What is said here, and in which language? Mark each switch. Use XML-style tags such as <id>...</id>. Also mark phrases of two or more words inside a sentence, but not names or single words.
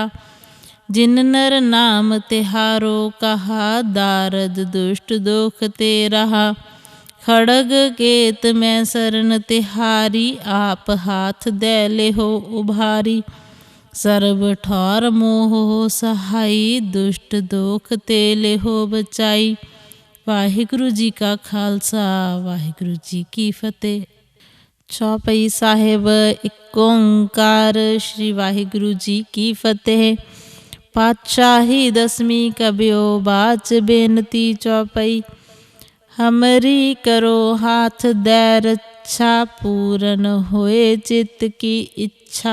<hi>जिन नर नाम तिहारो कहा, दारद दुष्ट दोख ते रहा। खड़ग केत में शरण तिहारी, आप हाथ दे लेहो उभारी। सर्व ठौर मोह सहाई, दुष्ट दोख ते लेहो बचाई। वाहिगुरु जी का खालसा, वाहिगुरु जी की फतेह। चौपाई साहिब एक ओंकार, श्री वाहिगुरु जी की फतेह। पातशाही दसवीं कबियो बाच बेनती चौपाई। हमरी करो हाथ दे रक्षा, पूरन होए चित्त की इच्छा।</hi>